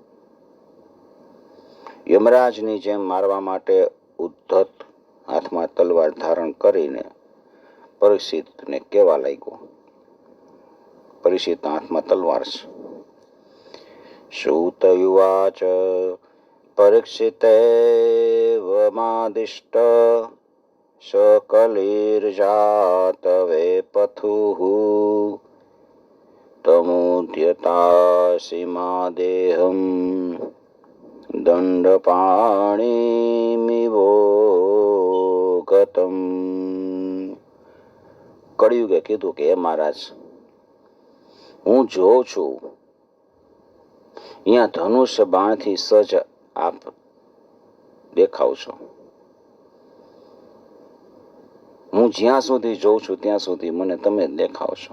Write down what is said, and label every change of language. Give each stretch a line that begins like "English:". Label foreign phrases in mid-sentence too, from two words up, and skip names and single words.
Gujarati: યમરાજની જેમ મારવા માટે ઉદ્ધત હાથમાં તલવાર ધારણ કરીને પરીક્ષિતને કહેવા લાગ્યો. પરીક્ષિતના હાથમાં તલવાર છે.
Sanskrit: સૂતયુવાચ પરીક્ષિતેવમાદિષ્ટ सकलिर्जात वेपथुः तमुद्यतासीमादेहं दंडपाणिमिवोगतम्.
Gujarati: કળિયુગે કીધું કે હે મહારાજ, હું જોઉં છું અહીંયા ધનુષ્ય બાણથી સજ આપ દેખાવ છો. હું જ્યાં સુધી જોઉં છું ત્યાં સુધી મને તમે દેખાવ છો.